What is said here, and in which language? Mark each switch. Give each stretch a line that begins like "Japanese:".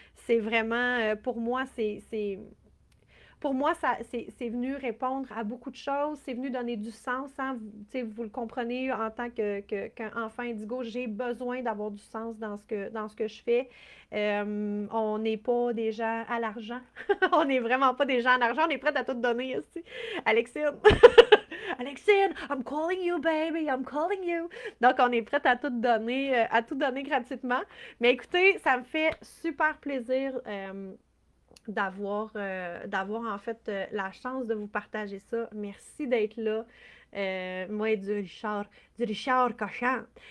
French: C'est vraiment, pour moi, c'est venu répondre à beaucoup de choses, c'est venu donner du sens. Hein? Vous le comprenez en tant qu'un enfant indigo, j'ai besoin d'avoir du sens dans ce que je fais. On n'est pas des gens à l'argent. On n'est vraiment pas des gens à l'argent. On est prêts à tout donner ici. Alexine.
English: Alexine, I'm calling you, baby, I'm calling you.
French: Donc, on est prête à tout donner gratuitement. Mais écoutez, ça me fait super plaisir. D'avoir en fait la chance de vous partager ça. Merci d'être là. Moi, du Richard Cochon.